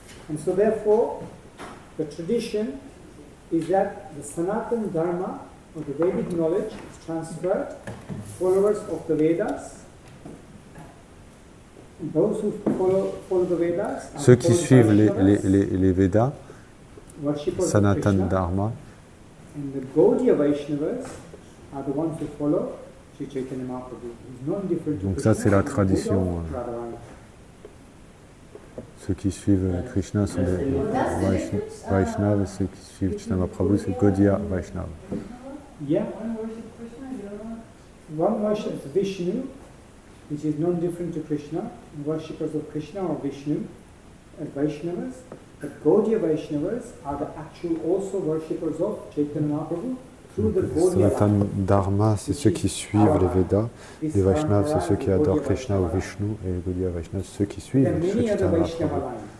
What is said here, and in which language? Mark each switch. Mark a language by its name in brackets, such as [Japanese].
[English] And so therefore, the tradition is that the Sanatana Dharma or the Vedic knowledge is transferred. Followers of the Vedas, and those who follow the Vedas, [French] ceux qui suivent les Védas, Sanatana Dharma, [English] and the Gaudiya Vaishnavas are the ones who follow Sri Chaitanya Mahaprabhu. He's not different to [French] donc ça c'est la tradition. Ceux qui suivent Krishna sont les Vaishnavas, ceux qui suivent Chaitanya Mahaprabhu c'est Gaudiya Vaishnava. [English] Yeah. One worships Vishnu, which is non-different to Krishna, and worshippers of Krishna or Vishnu as Vaishnavas. But Gaudiya Vaishnavas are the actual also worshippers of Chaitanya Mahaprabhu through the Gaudiya [French] Sanatana Dharma, c'est ceux qui suivent les Védas. Les Vaishnavas, c'est ceux qui adorent Krishna ou Vishnu. Et les Gaudiya Vaishnavas, c'est ceux qui suivent Chaitanya Mahaprabhu.